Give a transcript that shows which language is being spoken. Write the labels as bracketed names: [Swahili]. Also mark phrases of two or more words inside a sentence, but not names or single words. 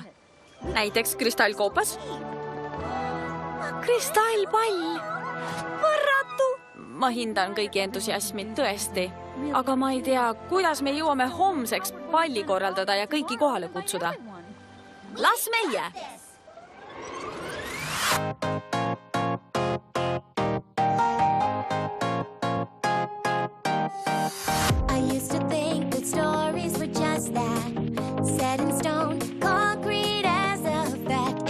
[Estonian] Näiteks kristallkoopas. Kristallpall. Võrratu. Ma hindan kõigi entusiasmi tõesti, aga ma ei tea, kuidas me jõuame homseks palli korraldada ja kõiki kohale kutsuda. Las meie! [English] I used to think that stories were just that, set in stone, concrete as a fact.